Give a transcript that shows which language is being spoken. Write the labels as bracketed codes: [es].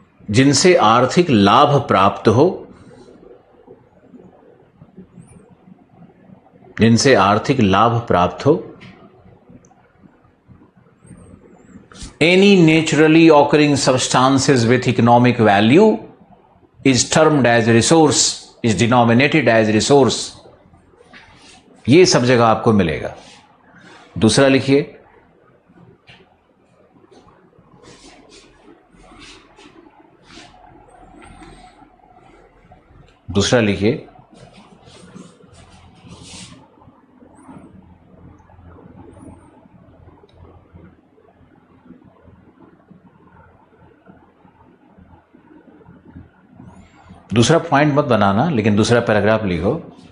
[hi] जिनसे आर्थिक लाभ प्राप्त हो, जिनसे आर्थिक लाभ प्राप्त हो। [en] Any naturally occurring substances with economic value is termed as resource, is denominated as resource। [hi] ये सब जगह आपको मिलेगा। दूसरा लिखिए, दूसरा लिखिए, दूसरा पॉइंट मत बनाना, लेकिन दूसरा पैराग्राफ लिखो।